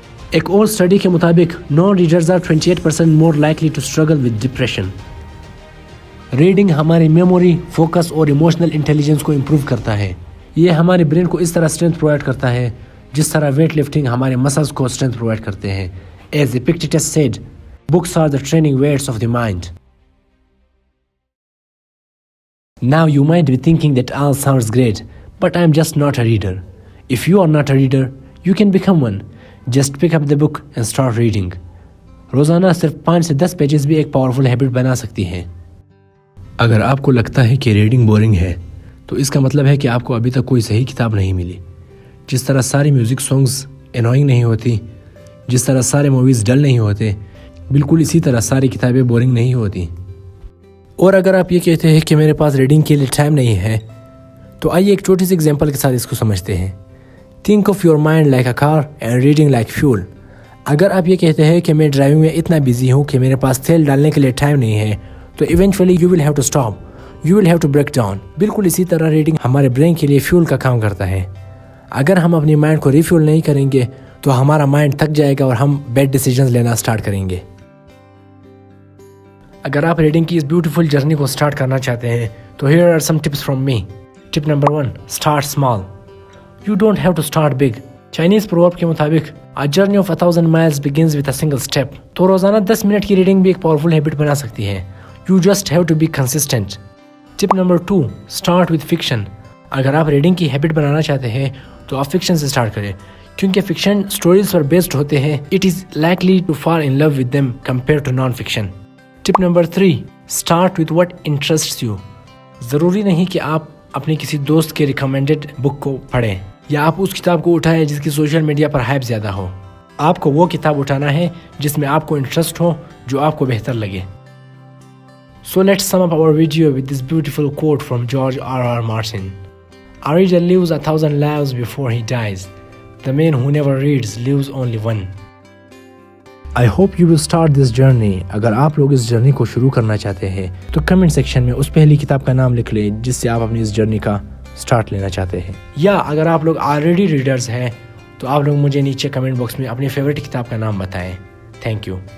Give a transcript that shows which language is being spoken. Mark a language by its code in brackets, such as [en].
[ur] ایک اور اسٹڈی کے مطابق [en] Non readers are 28% more likely to struggle with depression. [ur] Reading ہماری میموری, فوکس اور ایموشنل انٹیلیجنس کو امپروو کرتا ہے. یہ ہمارے برین کو اس طرح اسٹرینتھ پرووائڈ کرتا ہے جس طرح ویٹ لفٹنگ ہمارے مسلز کو اسٹرینتھ پرووائڈ کرتے ہیں. [en] As Epictetus said, books are the training weights of the mind. Now you might be thinking that all sounds great, but I am just not a reader. If you are not a reader, you can become one. Just pick up the book and start reading. [ur] روزانہ صرف 5 سے 10 pages بھی ایک powerful habit بنا سکتی ہیں. اگر آپ کو لگتا ہے کہ ریڈنگ بورنگ ہے تو اس کا مطلب ہے کہ آپ کو ابھی تک کوئی صحیح کتاب نہیں ملی. جس طرح ساری میوزک سانگز انوائنگ نہیں ہوتی, جس طرح سارے موویز ڈل نہیں ہوتے, بالکل اسی طرح ساری کتابیں بورنگ نہیں ہوتی. اور اگر آپ یہ کہتے ہیں کہ میرے پاس ریڈنگ کے لیے ٹائم نہیں ہے تو آئیے ایک چھوٹی سی ایگزامپل کے ساتھ اس کو سمجھتے ہیں. [en] Think of your mind like a car and reading like fuel. [ur] اگر آپ یہ کہتے ہیں کہ میں ڈرائیونگ میں اتنا بزی ہوں کہ میرے پاس تیل ڈالنے کے لیے ٹائم نہیں ہے تو [en] Eventually you will have to stop, you will have to break down. [ur] بالکل اسی طرح ریڈنگ ہمارے برین کے لیے فیول کا کام کرتا ہے. اگر ہم اپنی مائنڈ کو ریفیول نہیں کریں گے تو ہمارا مائنڈ تھک جائے گا اور ہم بیڈ ڈیسیجنز لینا اسٹارٹ کریں گے. اگر آپ ریڈنگ کی اس بیوٹیفل جرنی کو اسٹارٹ کرنا چاہتے ہیں تو [en] Here are some tips from me. Tip number 1, start small. You don't have to start big. [ur] Chinese proverb کے مطابق [en] A journey of 1000 miles begins with a single step. [ur] تو روزانہ 10 منٹ کی ریڈنگ بھی ایک پاورفل ہیبٹ بنا سکتی ہے. [en] You just have to be consistent. Tip number 2, start with fiction. [ur] اگر آپ ریڈنگ کی ہیبٹ بنانا چاہتے ہیں تو آپ فکشن سے اسٹارٹ کریں کیونکہ فکشن اسٹوریز پر بیسڈ ہوتے ہیں. [en] It is likely to fall in love with them compared to non-fiction. Tip number 3, start with what interests you. [ur] ضروری نہیں کہ آپ اپنے کسی دوست کے ریکمینڈڈ بک کو پڑھیں یا آپ اس کتاب کو اٹھائیں جس کی سوشل میڈیا پر ہائپ زیادہ ہو. آپ کو وہ کتاب اٹھانا ہے جس میں آپ کو انٹرسٹ ہو, جو آپ کو بہتر لگے. [en] So let's sum up our video with this beautiful quote from George R.R. Martin. A reader lives 1,000 lives before he dies. The man who never reads lives only one. I hope you will start this journey. [ur] اگر آپ لوگ اس journey کو شروع کرنا چاہتے ہیں تو comment section میں اس پہلی کتاب کا نام لکھ لیں جس سے آپ اپنی اس جرنی کا سٹارٹ لینا چاہتے ہیں. یا اگر آپ لوگ آلریڈی ریڈرز ہیں تو آپ لوگ مجھے نیچے کمنٹ باکس میں اپنی فیوریٹ کتاب کا نام بتائیں. Thank you.